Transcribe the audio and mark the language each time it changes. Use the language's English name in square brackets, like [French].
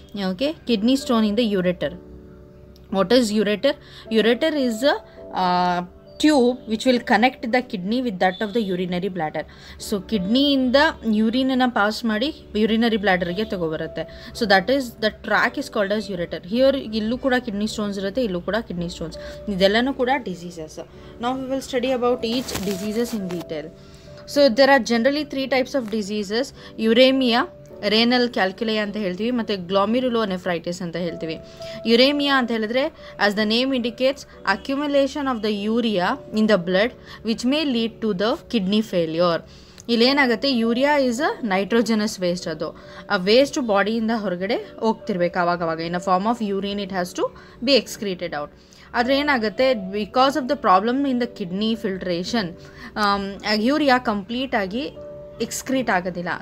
[English] Okay, kidney stone in the ureter. What is ureter? Ureter is a tube which will connect the kidney with that of the urinary bladder. So kidney in the urine na pass [Kannada] ಮಾಡಿ [English] urinary bladder [Kannada] ಗೆ ತಗೋಬರುತ್ತೆ. [English] So that is the track is called as ureter. [Kannada] Here ಇಲ್ಲೂ ಕೂಡ kidney stones ಇರುತ್ತೆ, ಇಲ್ಲೂ ಕೂಡ kidney stones. ಇದೆಲ್ಲನೂ ಕೂಡ diseases. [English] Now we will study about each diseases in detail. So there are generally 3 types of diseases: uremia, renal calculi [Kannada] ಅಂತ ಹೇಳ್ತೀವಿ, ಮತ್ತು [English] glomerulonephritis [Kannada] ಅಂತ ಹೇಳ್ತೀವಿ. ಯುರೇಮಿಯಾ ಅಂತ ಹೇಳಿದ್ರೆ, [English] as the name indicates, accumulation of the urea in the blood which may lead to the kidney failure. [Kannada] ಇಲ್ಲೇನಾಗುತ್ತೆ, [English] Urea is a nitrogenous waste. [Kannada] ಅದು ಆ waste ಬಾಡಿಯಿಂದ ಹೊರಗಡೆ ಹೋಗ್ತಿರ್ಬೇಕು ಆವಾಗವಾಗ. [English] In a form of urine it has to be excreted out. [Kannada] ಆದರೆ ಏನಾಗುತ್ತೆ, [English] because of the problem in the kidney filtration, [Kannada] urea complete ಆಗಿ excrete ಆಗೋದಿಲ್ಲ.